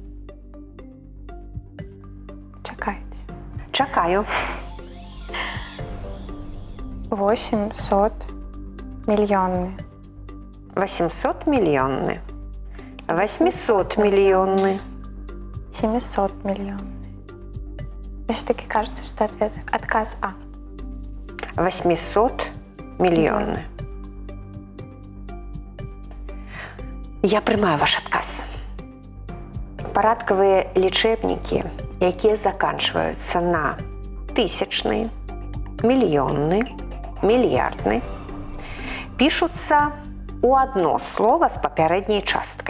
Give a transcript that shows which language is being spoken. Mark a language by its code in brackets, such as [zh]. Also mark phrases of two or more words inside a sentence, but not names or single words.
[be] Чакайце. Чакаю. 800-мільённы. 800-мільённы. 800-мільённы. 700-мільённы. [ru] Мне все-таки кажется, что ответ отказ А. [be] 800-мільённы. Я прымаю ваш адказ. Парадкавыя лічэбнікі, якія заканчваюцца на тысячны, мільённы, мільярдны, пішуцца у адно слова з папярэдняй часткай.